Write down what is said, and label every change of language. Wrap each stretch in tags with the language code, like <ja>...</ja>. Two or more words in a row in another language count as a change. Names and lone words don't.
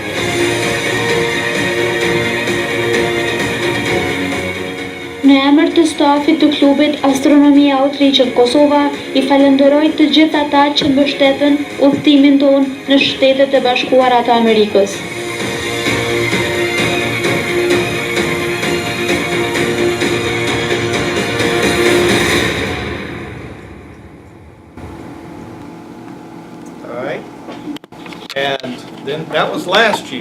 <sq>Në emër të stafit të klubit Astronomy Outreach në Kosova, i falenderoj të gjithë ata që mbështeten udhëtimin tonë në Shtetet e Bashkuara të Amerikës.</sq> <en>All right. And then that was last year.</en>